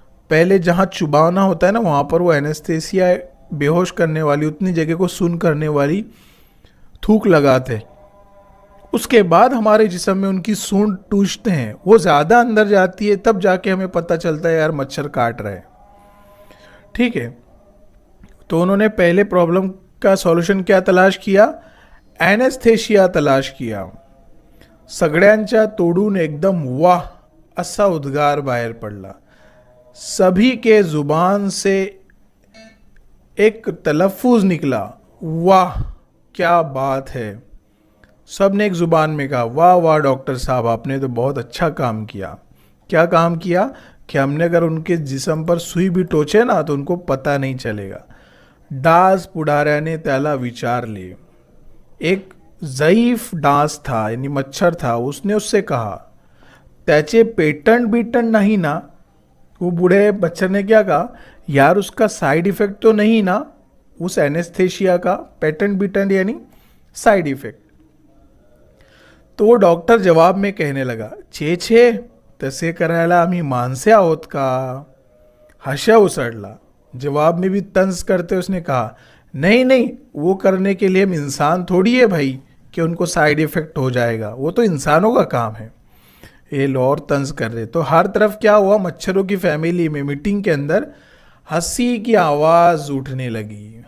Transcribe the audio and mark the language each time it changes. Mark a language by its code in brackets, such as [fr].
[hi] पहले जहाँ चुबाना होता है ना, वहाँ पर वो एनेस्थीसिया बेहोश करने वाली, उतनी जगह को सुन्न करने वाली थूक लगाते हैं। उसके बाद हमारे जिस्म में उनकी सूंड टूटते हैं, वो ज़्यादा अंदर जाती है, तब जाके हमें पता चलता है यार मच्छर काट रहा है। ठीक है, तो उन्होंने पहले प्रॉब्लम का सॉल्यूशन क्या तलाश किया? एनेस्थेशिया तलाश किया। [mr] सगळ्यांच्या तोडून एकदम वाह असा उद्गार बाहेर पडला। [hi] सभी के जुबान से एक तलफ्फुज निकला, वाह क्या बात है। सब ने एक जुबान में कहा, वाह वाह डॉक्टर साहब, आपने तो बहुत अच्छा काम किया। क्या काम किया? कि हमने अगर उनके जिस्म पर सुई भी टोचे ना तो उनको पता नहीं चलेगा। [mr] डास पुढाऱ्याने त्याला विचारले। [hi] एक ज़ईफ डास था यानी मच्छर था, उसने उससे कहा, [mr] त्याचे पेटंट बीटंट [hi] नहीं ना? वो बूढ़े मच्छर ने क्या कहा? यार उसका साइड इफेक्ट तो नहीं ना उस एनेस्थेशिया का? पेटेंट बीटेंट यानी साइड इफेक्ट। तो वो डॉक्टर जवाब में कहने लगा, [mr] छे छे तसे करायला आम्ही माणसे आहोत का? हशा उसड़ला। [hi] जवाब में भी तंज करते उसने कहा, नहीं नहीं, वो करने के लिए हम इंसान थोड़ी है भाई कि उनको साइड इफेक्ट हो जाएगा, वो तो इंसानों का काम है। ये लो और तंज कर रहे। तो हर तरफ क्या हुआ? मच्छरों की फैमिली में मीटिंग के अंदर हंसी की आवाज उठने लगी।